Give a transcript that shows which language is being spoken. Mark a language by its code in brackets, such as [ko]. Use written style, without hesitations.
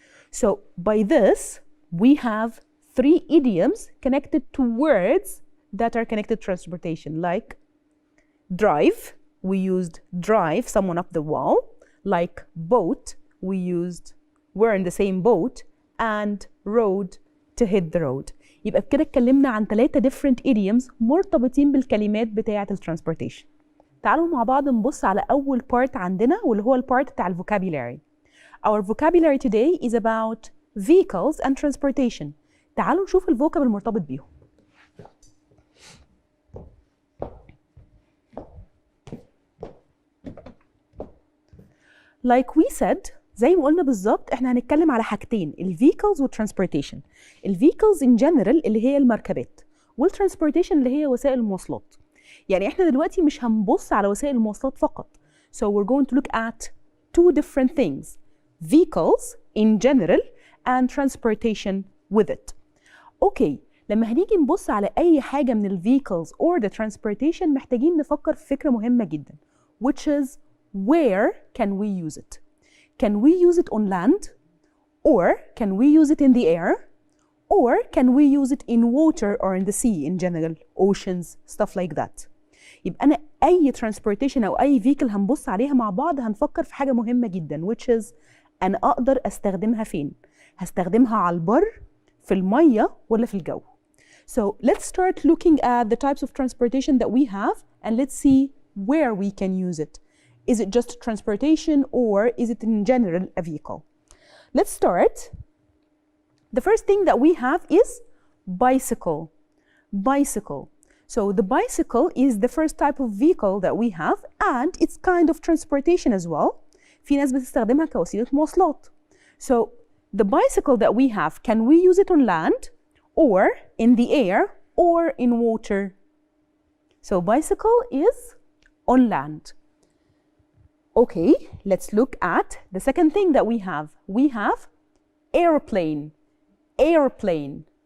[en] So by this, we have three idioms connected to words that are connected to transportation, like drive, we used drive someone up the wall, like boat, we used we're in the same boat, and road, to hit the road. [ar] يبقى بكده اتكلمنا عن 3 different idioms مرتبطين بالكلمات بتاعة الترانسبورتيشن. تعالوا مع بعض نبص على أول part عندنا واللي هو البارت بتاع الفوكابيلاري. [en] Our vocabulary today is about vehicles and transportation. [ar] تعالوا نشوف الفوكاب المرتبط بيهم. [en] Like we said, [ar] زي ما قلنا بالظبط احنا هنتكلم على حاجتين, الvehicles والtransportation. الvehicles in general اللي هي المركبات, والtransportation اللي هي وسائل المواصلات. يعني احنا دلوقتي مش هنبص على وسائل المواصلات فقط. [en] So we're going to look at 2 different things, vehicles in general and transportation with it. [ar] اوكي, لما هنيجي نبص على اي حاجة من الvehicles or the transportation محتاجين نفكر في فكرة مهمة جدا, [en] which is where can we use it? Can we use it on land? Or can we use it in the air? Or can we use it in water or in the sea in general, oceans, stuff like that. [ar] يبقى أنا أي transportation أو أي vehicle هنبص عليها مع بعض هنفكر في حاجة مهمة جدا, which is أنا أقدر أستخدمها فين؟ هستخدمها على البر, في المية, ولا في الجو. [en] So let's start looking at the types of transportation that we have and let's see where we can use it. Is it just transportation or is it in general a vehicle? Let's start. The first thing that we have is bicycle. Bicycle. So the bicycle is the first type of vehicle that we have, and it's kind of transportation as well. [ar] في ناس بتستخدمها كوسيلة مواصلات. [en] So the bicycle that we have, can we use it on land or in the air or in water? So bicycle is on land. Okay, let's look at the second thing that we have. We have airplane. Airplane.